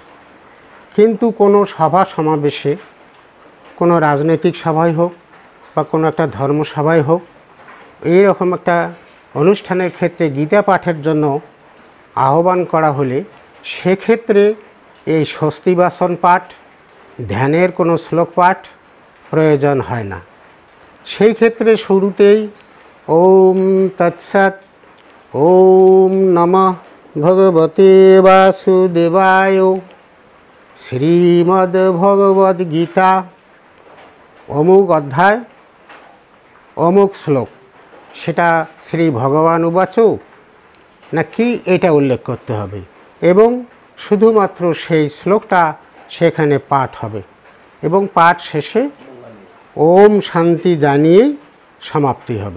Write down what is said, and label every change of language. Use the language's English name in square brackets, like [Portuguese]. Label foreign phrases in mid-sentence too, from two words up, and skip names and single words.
[Bangla] কিন্তু কোনো সভা সমাবেশে, কোনো রাজনৈতিক সভাই হোক বা কোনো একটা ধর্মসভাই হোক, এইরকম একটা অনুষ্ঠানের ক্ষেত্রে গীতা পাঠের জন্য আহ্বান করা হলে সেক্ষেত্রে এই স্বস্তি বাচন পাঠ, ধ্যানের কোনো শ্লোক পাঠ প্রয়োজন হয় না। সেই ক্ষেত্রে শুরুতেই [Sanskrit] ওম তৎসৎ, ওম নমঃ ভগবতে বাসুদেবায়, [Bangla] শ্রীমদ্ ভগবদ্ গীতা, অমুক অধ্যায়, অমুক শ্লোক, সেটা [Sanskrit] শ্রী ভগবান উবাচ [Bangla] নাকি এটা উল্লেখ করতে হবে এবং শুধুমাত্র সেই শ্লোকটা সেখানে পাঠ হবে এবং পাঠ শেষে [Sanskrit] ওম শান্তি [Bangla] জানিয়েই সমাপ্তি হবে।